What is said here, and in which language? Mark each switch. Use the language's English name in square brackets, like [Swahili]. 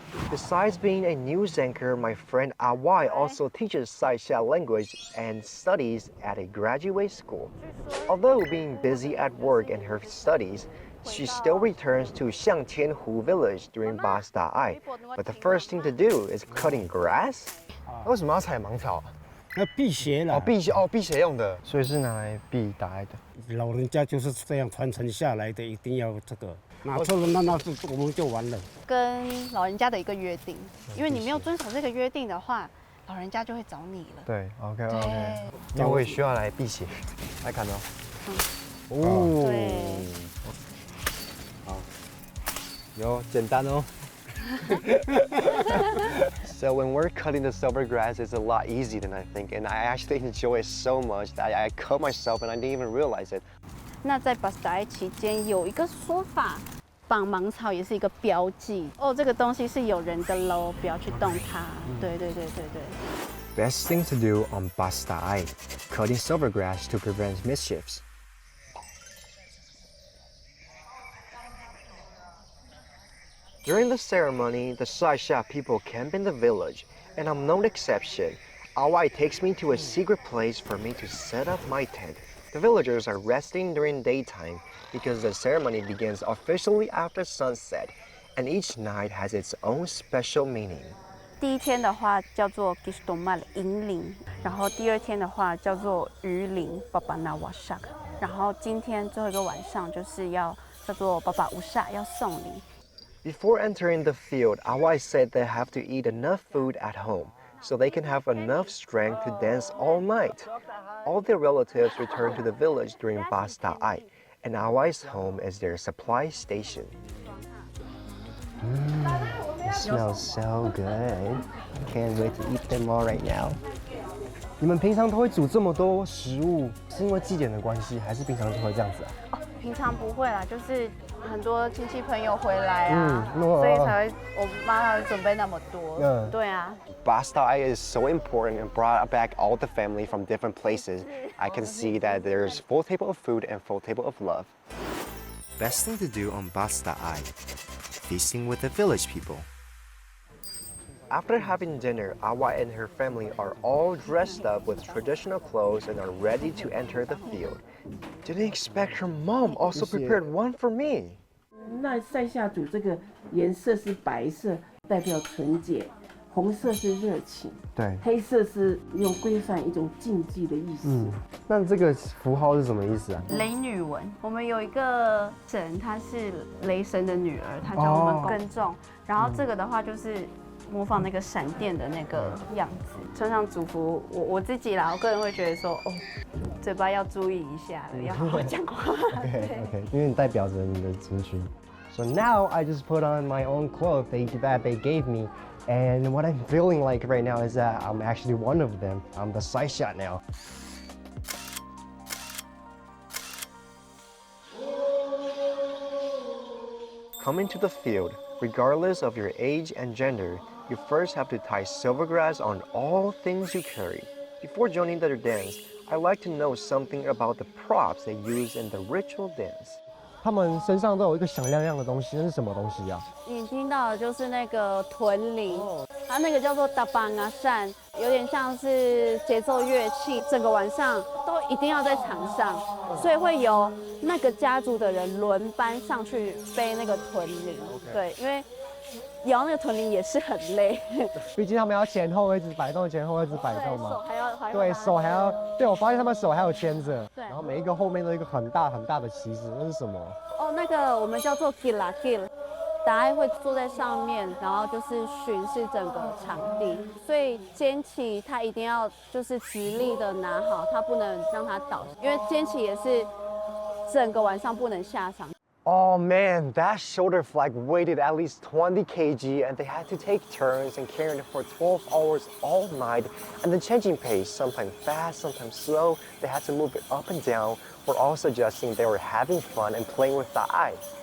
[English] Besides being a news anchor, my friend Awai also teaches Saisha language and studies at a graduate school. Although being busy at work and her studies, she still returns to Xiangtianhu village during Basta Ai. But the first thing to do is cutting grass. [Chinese] 为什么要采芒草？要辟邪啦。辟邪用的，所以是拿来避大碍的。老人家就是这样传承下来的，一定要这个。拿错了，那我们就完了。跟老人家的一个约定，因为你没有遵守这个约定的话，老人家就会找你了。对 ，OK。那我也需要来辟邪，来看到。哦。对。有简单哦。 [English] So when we're cutting the silver grass, it's a lot easier than I think, and I actually enjoy it so much that I cut myself and I didn't even realize it. [Chinese] 那在 Basta Ai 期间有一个说法，绑芒草也是一个标记哦，这个东西是有人的喽，不要去动它。对。 [English] Best thing to do on Basta Ai, cutting silver grass to prevent mischiefs. During the ceremony, the Saisha people camp in the village, and I'm no exception. Awai takes me to a secret place for me to set up my tent. The villagers are resting during daytime because the ceremony begins officially after sunset, and each night has its own special meaning. [Chinese] 第一天的话叫做 Gistomar 银铃，然后第二天的话叫做鱼铃 Baba Nawasak， 然后今天最后一个晚上就是要叫做 Baba Usa 要送礼。 [English] Before entering the field, Awai said they have to eat enough food at home so they can have enough strength to dance all night. All their relatives return to the village during Basta Ai, and Awai's home is their supply station. It smells so good. Can't wait to eat them all right now. [Chinese] 你们平常都会煮这么多食物，是因为祭典的关系，还是平常就会这样子啊？平常不会啦，就是很多亲戚朋友回来啊，所以才会我妈才会准备那么多。对啊。 [English] Basta Ai is so important and brought back all the family from different places. I can see that there's full table of food and full table of love. Best thing to do on Basta Ai, feasting with the village people. After having dinner, Awai and her family are all dressed up with traditional clothes and are ready to enter the field. Didn't expect her mom also prepared one for me. [Chinese] 那塞下组这个颜色是白色，代表纯洁；红色是热情，对，黑色是用规范一种禁忌的意思。那这个符号是什么意思啊？雷女文，我们有一个神，她是雷神的女儿，她教我们耕种。然后这个的话就是模仿那个闪电的那个样子。村上祝福我自己啦，我个人会觉得说，哦，嘴巴要注意一下，要好好讲话。 Okay, 因为你代表着你的族群。 [English] So now I just put on my own clothes that they gave me, and what I'm feeling like right now is that I'm actually one of them. I'm the Saisha now. Coming to the field, regardless of your age and gender, you first have to tie silvergrass on all things you carry. Before joining the dance, I'd like to know something about the props they use in the ritual dance. [Chinese] 他们身上都有一个响亮亮的东西，那是什么东西呀？你听到的就是那个臀铃，它那个叫做达邦啊扇，有点像是节奏乐器，整个晚上都一定要在场上，所以会由那个家族的人轮班上去背那个臀铃。对，因为摇那个臀铃也是很累，毕竟他们要前后一直摆动，前后一直摆动嘛。手还要对手还要，对我发现他们手还有牵着，对然后每一个后面都有一个很大很大的旗子，那是什么？哦，那个我们叫做 gila gil， 达爱会坐在上面，然后就是巡视整个场地，所以肩旗他一定要就是直立的拿好，他不能让它倒，因为肩旗也是整个晚上不能下场。 [English] Oh man, that shoulder flag weighted at least 20 kg, and they had to take turns and carrying it for 12 hours all night. And then changing pace, sometimes fast, sometimes slow. They had to move it up and down, for all suggesting they were having fun and playing with the eye.